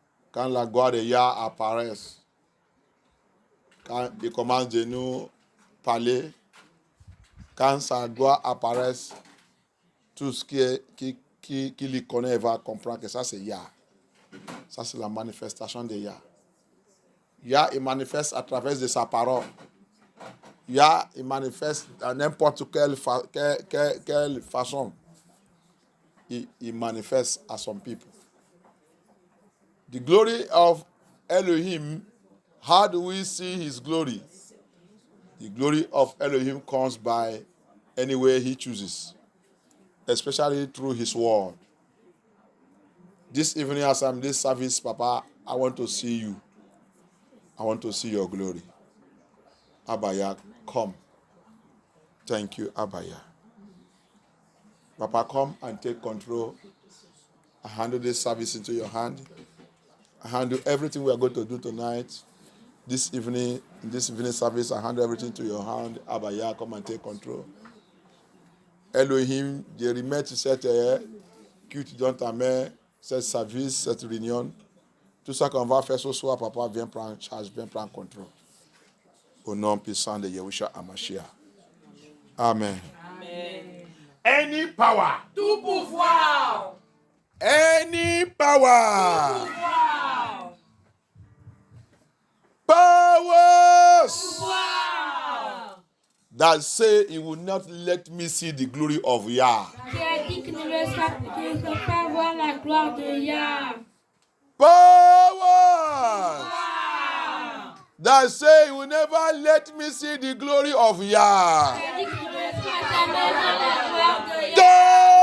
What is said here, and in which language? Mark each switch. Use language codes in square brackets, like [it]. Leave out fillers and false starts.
[fr] Quand la gloire de Yah apparaît, quand il commence de nous parler, quand sa gloire apparaît, tout ce qui lui connaît va comprendre que ça c'est Yah. Ça c'est la manifestation de Yah. Yah, il manifeste à travers de sa parole. Yah, il manifeste à n'importe quelle façon. Il manifeste à son people. [en] The glory of Elohim, how do we see his glory? The glory of Elohim comes by any way he chooses, especially through his word. This evening as I'm this service, Papa, I want to see you. I want to see your glory. Abaya, come. Thank you, Abaya. Papa, come and take control. I handle this service into your hand. I handle everything we are going to do tonight. This evening, in this evening service, I handle everything to your hand. Abaya, come and take control. [fr] Elohim, je remets cette culte dans ta main, cette service, cette réunion. Tout ça qu'on va faire ce soir, Papa, viens prendre charge, viens prendre contrôle. Au nom puissant de Yahushua Hamashiach. Amen. Amen. [en] Any power. [fr] Tout pouvoir. [en] Any power. [fr] Tout pouvoir. [en] Powers. [fr] Pouvoir. [en] That say he will not let me see the glory of Yah. [fr] Qui a dit qu'il ne laissera pas voir la gloire de Yah. [en] Powers. That say he will never let me see the glory of Yah. [fr] Qui a dit qu'il ne laissera jamais voir la gloire de Yah.